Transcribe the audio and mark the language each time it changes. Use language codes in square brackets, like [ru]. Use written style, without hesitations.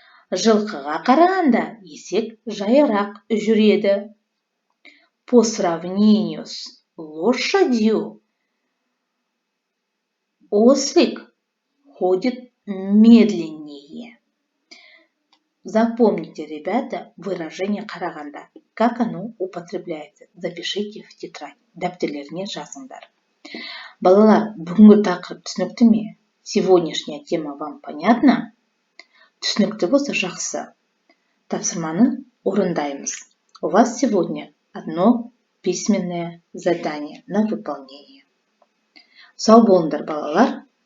[kk] Жылқыға қарағанда есек жайырақ жүреді. [ru] По сравнению с лошадью, ослик ходит медленнее. Запомните, ребята, выражение қарағанда. Как оно употребляется? Запишите в тетрадь. [kk] Дәптерлеріне жазыңдар. Балалар, бүгінгі тақырып түсінікті ме? [ru] Сегодняшняя тема вам понятна? [kk] Түсінікті болса жақсы. Тапсырманы орындаймыз. [ru] У вас сегодня одно письменное задание на выполнение. [kk] Сау болыңдар, балалар.